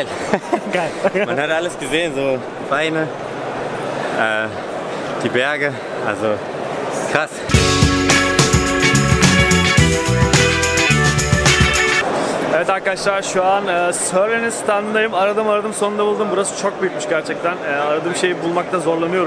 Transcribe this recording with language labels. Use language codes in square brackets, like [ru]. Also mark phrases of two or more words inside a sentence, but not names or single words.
[de] Geil. Man hat alles gesehen, so Beine, die Berge, also krass. [tr] Evet arkadaşlar, şu an Sören'in standındayım. Aradım sonunda buldum. Burası çok büyükmüş gerçekten. Aradığım şeyi bulmakta zorlanıyorum.